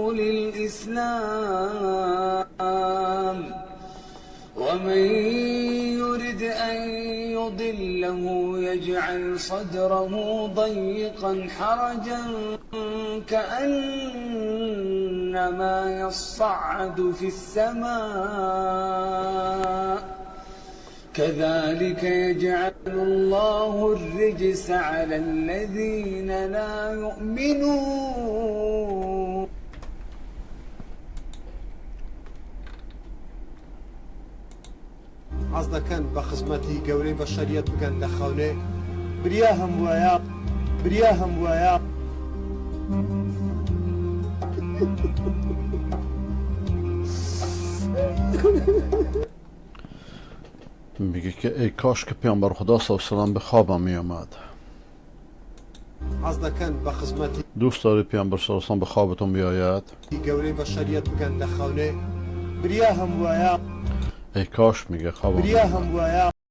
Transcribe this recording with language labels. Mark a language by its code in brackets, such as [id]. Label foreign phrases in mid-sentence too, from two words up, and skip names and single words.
[ar] للإسلام ومن يرد أن يضله يجعل صدره ضيقا حرجا كأنما يصعد في السماء كذلك يجعل الله الرجس على الذين لا يؤمنون. [ckb] حەز دەکەن بە خزمەتی گەورەی بەشەریەت بگەن لە خەونێ بریا هەمووایە [fa] میگه که ای کاش که پیامبر خدا [ar] صلی الله علیه و سلم [fa] به خوابم می آمد. [ckb] حەز دەکەن بە خزمەتی [fa] دوست داری پیامبر [ar] صلی الله علیه و سلم [fa] به خوابتون بیاید؟ [ckb] گەورەی بەشەریەت بگەن لە خەونێ بریا هەمووایە [fa] ای کاش میگه خوابم می آمد.